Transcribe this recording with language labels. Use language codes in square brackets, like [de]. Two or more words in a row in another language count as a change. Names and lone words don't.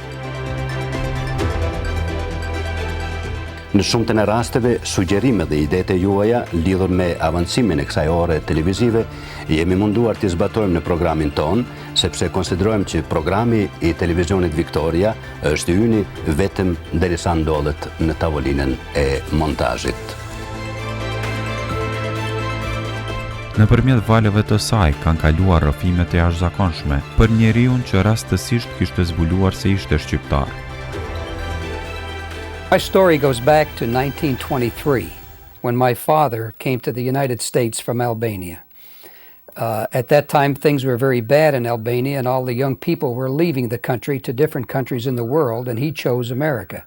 [sq] Në shumë të në rasteve, sugjerimet dhe idetë e juaja lidhur me avancimin e kësaj ore televizive, jemi munduar të zbatojmë në programin ton, sepse konsiderojmë që programi i televizionit Viktoria është yni vetëm derisa ndodhet në tavolinën e montazhit. Nëpërmjet valeve të saj kanë kaluar rrëfimet e jashtëzakonshme për njeriu që rastësisht kishte zbuluar se ishte shqiptar. [en] My story goes back to 1923, when my father came to the United States from Albania. At that time, things were very bad in Albania, and all the young people were leaving the country to different countries in the world, and he chose America.